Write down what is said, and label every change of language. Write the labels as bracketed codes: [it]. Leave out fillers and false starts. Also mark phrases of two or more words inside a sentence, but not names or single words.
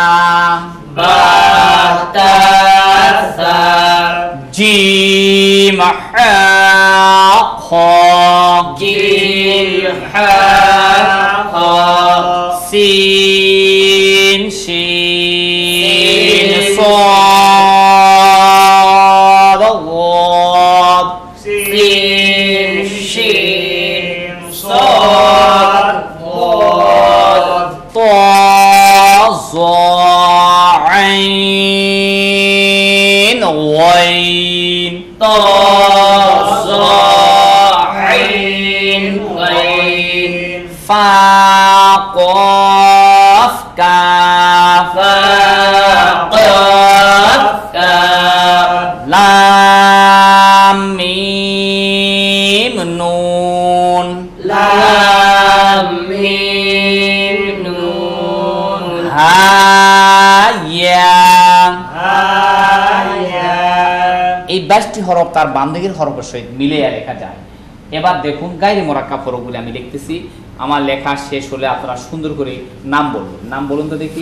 [ar] باء، تاء، ثاء, جيم، حاء، خاء, جيم، حاء، خاء, سين، شين, সিন, صاد، ضاد، سين، شين, صاد، ضاد, طا، ظا، عين، غين، طا، ظا، عين، غين، فا، قاف، كاف، فا، قاف، كاف، لام، ميم، نون، لام، ميم، نون، هاء، ياء. هاء، ياء. [bn] এই 22টি হরফ তার বাম দিকের হরফের সহিত মিলিয়ে লেখা যায়। এবার দেখুন [ar] غير مركب [bn] হরফগুলি আমি লিখতেছি, আমার লেখা শেষ হলে আপনারা সুন্দর করে নাম বলুন। নাম বলুন তো দেখি,